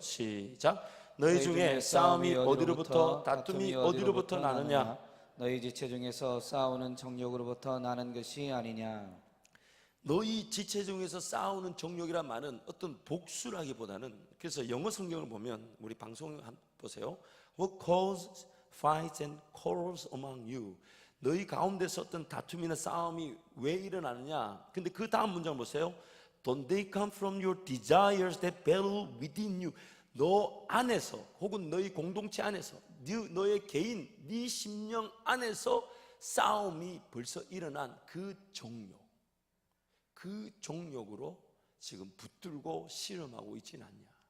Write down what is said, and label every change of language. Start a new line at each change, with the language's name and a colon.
Korean: 시작. 너희 중에 싸움이 어디로부터 다툼이 어디로부터 나느냐? 너희 지체 중에서 싸우는 정욕으로부터 나는 것이 아니냐? 너희 지체 중에서 싸우는 정욕이란 말은 어떤 복수라기보다는, 그래서 영어 성경을 보면 우리 방송 보세요.
English: What causes fights and quarrels among you?
Korean: 너희 가운데서 어떤 다툼이나 싸움이 왜 일어나느냐? 근데 그 다음 문장 보세요.
English: Don't they come from your desires that battle within you?
Korean: 너 안에서 혹은 너희 공동체 안에서 너의 개인, 네 심령 안에서 싸움이 벌써 일어난 그 정욕, 그 정욕으로 지금 붙들고 씨름하고 있지는 않냐?